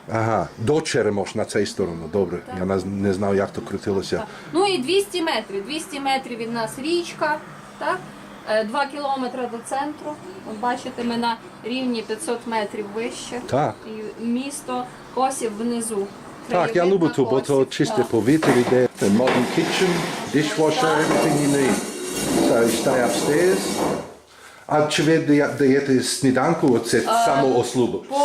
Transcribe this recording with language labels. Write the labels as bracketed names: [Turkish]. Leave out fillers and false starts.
[Ukrainian] Ага, до Черемош на цю сторону. Добре. Я не знав, як то крутилося. Так. Ну і 200 метрів. 200 метрів від нас річка. Так? 2 кілометри до центру. От бачите, ми на рівні 500 метрів вище. Так. І місто Косів внизу. Так, я люблю тут, бо то чисте повітря йде. [English] Modern kitchen, dishwasher, everything you need. So you stay upstairs. [Ukrainian] А чи ви даєте сніданку, це самоослуга?